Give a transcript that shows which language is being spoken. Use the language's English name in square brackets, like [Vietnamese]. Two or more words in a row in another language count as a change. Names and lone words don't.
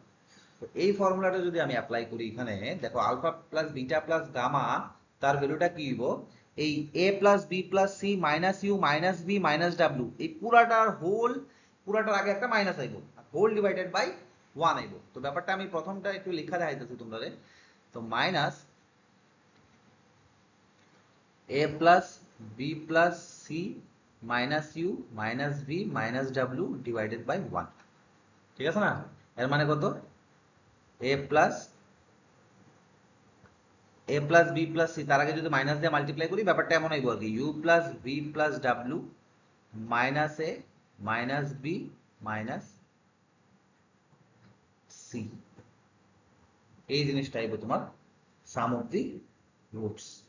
[Bangla] তো এই ফর্মুলাটা যদি আমি অ্যাপ্লাই করি এখানে, দেখো [English] alpha plus beta plus gamma [Bangla] তার ভ্যালুটা কি হইব? এই [English] a plus b plus c minus u minus v minus w, [Bangla] এই পুরাটার আগে একটা মাইনাস আইব, [English] whole divided by 1 [Bangla] আইব। তো ব্যাপারটা আমি প্রথমটা একটু লেখা দেখাইতেছি তোমরা। [English] তো মাইনাস a plus b plus c minus u minus v minus w divided by 1। [Bangla] ঠিক আছে না? এর মানে কত? [English] a plus b plus c, [Bangla] তার আগে যদি মাইনাস দিয়ে মাল্টিপ্লাই করি ব্যাপারটা এমন হইব আর কি, [English] u plus v plus w minus a minus b minus c। [Bangla] এই জিনিসটা আইব তোমার [English] sum of the roots.